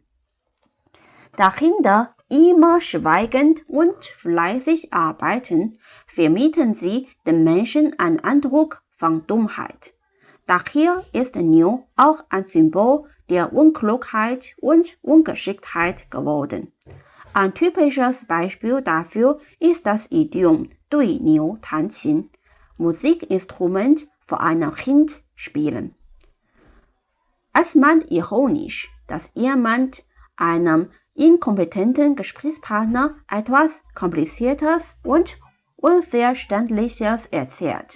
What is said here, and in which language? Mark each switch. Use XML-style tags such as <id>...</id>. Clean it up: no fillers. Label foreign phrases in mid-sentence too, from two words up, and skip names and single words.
<de>Da Kinder immer schweigend und fleißig arbeiten, vermitteln sie den Menschen einen Eindruck von Dummheit. Daher ist Niu auch ein Symbol der Unklugheit und Ungeschicktheit geworden. Ein typisches Beispiel dafür ist das Idiom</de> <zh>对牛弹琴,</zh> <de>Musikinstrument für ein Kind spielen. Es meint ironisch, dass jemand einem inkompetenten Gesprächspartner etwas Kompliziertes und Unverständliches erzählt.</de>